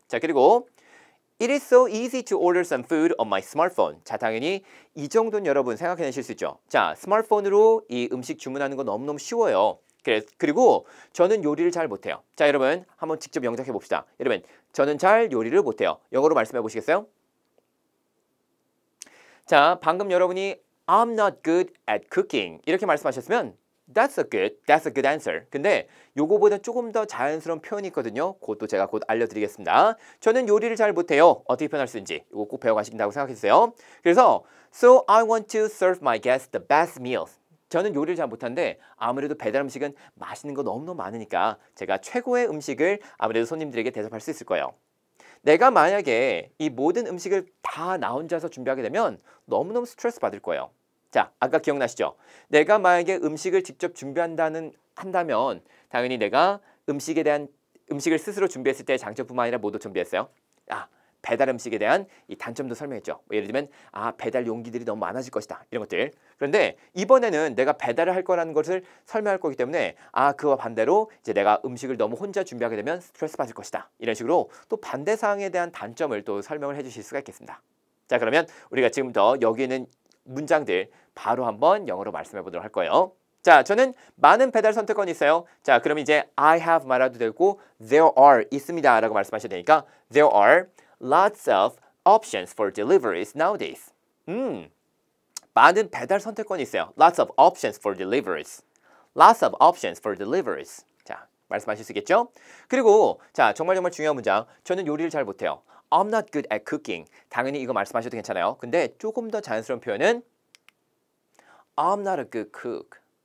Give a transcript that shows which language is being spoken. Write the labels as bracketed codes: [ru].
[ko] 자, 그리고 [en] It is so easy to order some food on my smartphone. [ko] 자, 당연히 이 정도는 여러분 생각해내실 수 있죠. 자, 스마트폰으로 이 음식 주문하는 거 너무너무 쉬워요. 그리고 저는 요리를 잘 못해요. 자, 여러분 한번 직접 영작해 봅시다. 여러분, 저는 잘 요리를 못해요. 영어로 말씀해 보시겠어요? 자, 방금 여러분이 [en] I'm not good at cooking [ko] 이렇게 말씀하셨으면 [en] That's a good answer. [ko] 근데 요거보다 조금 더 자연스러운 표현이 있거든요. 그것도 제가 곧 알려드리겠습니다. 저는 요리를 잘 못해요. 어떻게 표현할 수 있는지 이거 꼭 배워가신다고 생각해주세요. 그래서 [en] So I want to serve my guests the best meals. [ko] 저는 요리를 잘 못하는데 아무래도 배달 음식은 맛있는 거 너무너무 많으니까 제가 최고의 음식을 아무래도 손님들에게 대접할 수 있을 거예요. 내가 만약에 이 모든 음식을 다 나 혼자서 준비하게 되면 너무너무 스트레스 받을 거예요. 자, 아까 기억나시죠? 내가 만약에 음식을 직접 한다면 당연히 내가 음식을 스스로 준비했을 때 장점뿐만 아니라 뭐도 준비했어요? 배달 음식에 대한 이 단점도 설명했죠. 예를 들면 배달 용기들이 너무 많아질 것이다. 이런 것들. 그런데 이번에는 내가 배달을 할 거라는 것을 설명할 거기 때문에 그와 반대로 이제 내가 음식을 너무 혼자 준비하게 되면 스트레스 받을 것이다. 이런 식으로 또 반대 사항에 대한 단점을 또 설명을 해 주실 수가 있겠습니다. 자, 그러면 우리가 지금부터 여기 있는 문장들 바로 한번 영어로 말씀해 보도록 할 거예요. 자, 저는 많은 배달 선택권이 있어요. 자, 그럼 이제 [en] I have [ko] 말아도 되고 [en] there are [ko] 있습니다 라고 말씀하셔야 되니까 [en] there are lots of options for deliveries nowadays. [ko] 많은 배달 선택권이 있어요. [en] Lots of options for deliveries. Lots of options for deliveries. [ko] 자, 말씀하실 수 있겠죠? 그리고 자, 정말 중요한 문장. 저는 요리를 잘 못해요. [en] I'm not good at cooking. [ko] 당연히 이거 말씀하셔도 괜찮아요. 근데 조금 더 자연스러운 표현은 [en] I'm not a good cook.